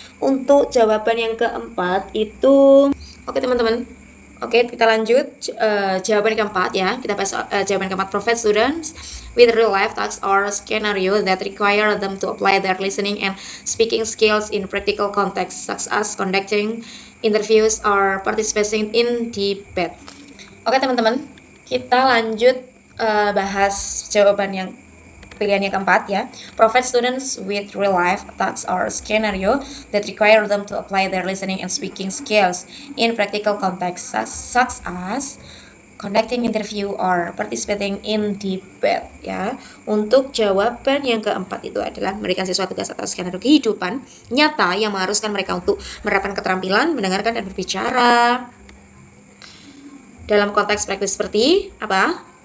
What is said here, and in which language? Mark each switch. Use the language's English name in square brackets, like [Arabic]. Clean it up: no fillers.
[Indonesian] Untuk jawaban yang keempat itu, oke teman-teman. Oke, kita lanjut jawaban keempat ya. Kita bahas jawaban keempat, [English] provide students with real life tasks or scenario that require them to apply their listening and speaking skills in practical context, such as conducting interviews or participating in debate. [Indonesian] Oke teman-teman, kita lanjut bahas jawaban yang pilihan yang keempat ya. [English] Provide students with real life tasks or scenario that require them to apply their listening and speaking skills in practical context, such as conducting interview or participating in debate ya. [Indonesian] Untuk jawaban yang keempat itu adalah memberikan siswa tugas atau skenario kehidupan nyata yang mengharuskan mereka untuk menerapkan keterampilan mendengarkan dan berbicara dalam konteks praktis seperti apa?